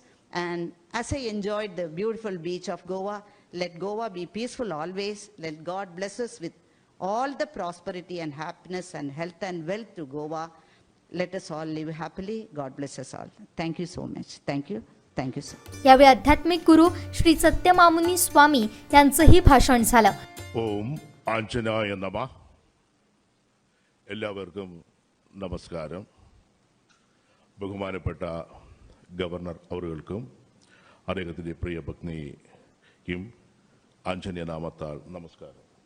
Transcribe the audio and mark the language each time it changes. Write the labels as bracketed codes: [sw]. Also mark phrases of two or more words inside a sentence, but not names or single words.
[en] And as I enjoyed the beautiful beach of Goa, let Goa be peaceful always. Let God bless us with all the prosperity and happiness and health and wealth to Goa. Let us all live happily. God bless us all. Thank you so much. Thank you. Thank you, sir. [mr] यावेळी आध्यात्मिक गुरु श्री सत्यमामुनी स्वामी यांचंही भाषण झालं. [sa] ഓം ആഞ്ജനായ നമഃ. [ml] എല്ലാവർക്കും നമസ്കാരം. ബഹുമാനപ്പെട്ട ഗവർണർ അവറുകൾക്കും അദ്ദേഹത്തിൻ്റെ പ്രിയ പത്നിക്കും ആഞ്ജനേയ നാമത്താൽ നമസ്കാരം.